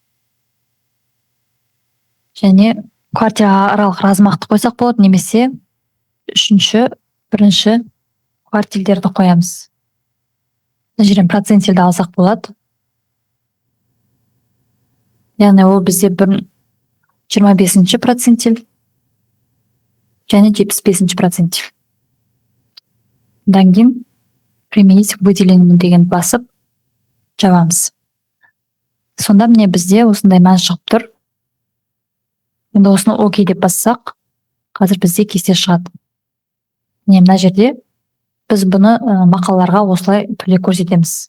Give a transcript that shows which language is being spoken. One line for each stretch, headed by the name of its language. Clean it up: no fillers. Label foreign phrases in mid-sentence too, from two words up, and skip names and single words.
Kazakh: Және квартира аралық размақты қойсақ болады, немесе бірінші квартилдерді қоямыз. Мына жерден процентилді алсақ болады. Яғни ол бізде 25 процентил және 75 процентил. Одан кейін
Russian: применить к выделению
Kazakh: деген басып жабамыз. Сонда міне бізде осындай мән шығып тұр. Енді осыны окей деп бассақ, қазір бізде кесте шығады. Мына жерде біз бұны мақалаларға осылай түрде көрсетеміз.